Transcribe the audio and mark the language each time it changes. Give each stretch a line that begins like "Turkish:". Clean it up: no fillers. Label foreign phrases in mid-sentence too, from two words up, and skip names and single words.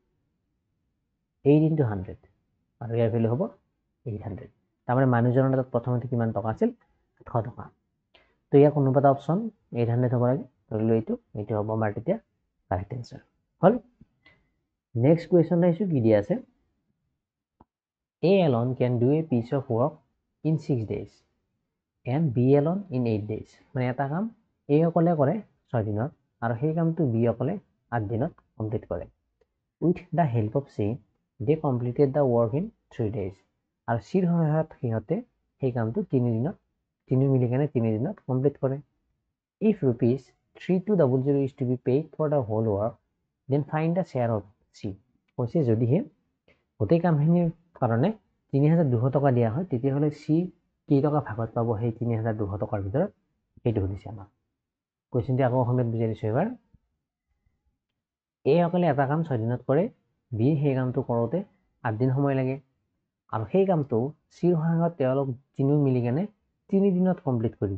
Assamese: 8 ইনটু 100 আৰু ইয়াৰ ভেলু হ'ব 800 তাৰমানে মানুহজনৰ তাত প্ৰথমতে কিমান টকা আছিল 800 টকা তো ইয়াৰ কোনোবা এটা অপশ্যন 800 হ'ব লাগে ধৰিলোঁ এইটো হ'ব আমাৰ তেতিয়া
English: correct answer
Assamese: হ'ল
English: next question
Assamese: আহিছোঁ কি দিয়া আছে
English: A alone can do a piece of work in 6 days and B alone in 8 days
Assamese: মানে এটা কাম A অকলে কৰে 6 দিনত আৰু সেই কামটো B অকলে 8 দিনত কমপ্লিট কৰে
English: with the help of C they completed the work in 3 days
Assamese: আৰু Cৰ সহায়ত সিহঁতে সেই কামটো 3 দিনত 3 মিলি কেনে 3 দিনত কমপ্লিট কৰে
English: if rupees 3200 is to be paid for the whole work then find the share of C
Assamese: কৈছে যদিহে গোটেই কামখিনিৰ কাৰণে 3200 টকা দিয়া হয় তেতিয়াহ'লে C কেই টকা ভাগত পাব সেই 3200 টকাৰ ভিতৰত সেইটো সুধিছে আমাক কোৱেশ্চনটো আকৌ অসমীয়াত বুজাই দিছোঁ এবাৰ এ অকলে এটা কাম 6 দিনত কৰে বি সেই কামটো কৰোঁতে 8 দিন সময় লাগে আৰু সেই কামটো চিৰ সহায়ত তেওঁলোক তিনিও মিলি কেনে 3 দিনত কমপ্লিট কৰি